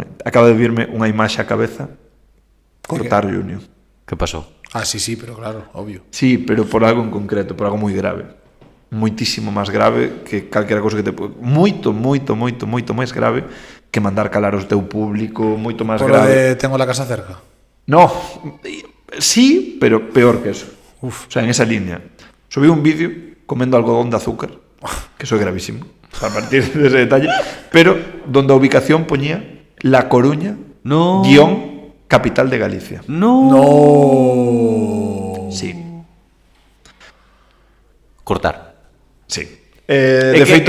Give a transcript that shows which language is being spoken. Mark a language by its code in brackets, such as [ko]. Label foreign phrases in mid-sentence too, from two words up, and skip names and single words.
[gl] Acaba de virme unha imaxe á cabeza. Cortar Junior. Que pasou? Ah, sí, pero claro, obvio. Sí, pero por algo en concreto, por algo moi grave. Moitísimo máis grave que calquera cousa que te... Moito máis grave que mandar calar o teu público, moito máis [es] Por lo [gl] grave. [es] de tengo la casa cerca. No, sí, pero peor que eso. O sea, en esa línea. Subí un vídeo comiendo algodón de azúcar, que eso é gravísimo, a partir de ese detalle, pero donde [gl] a ubicación poñía [es] La Coruña, No. guión, capital de Galicia. No. Sí, [gl] Cortar. sí. De feito,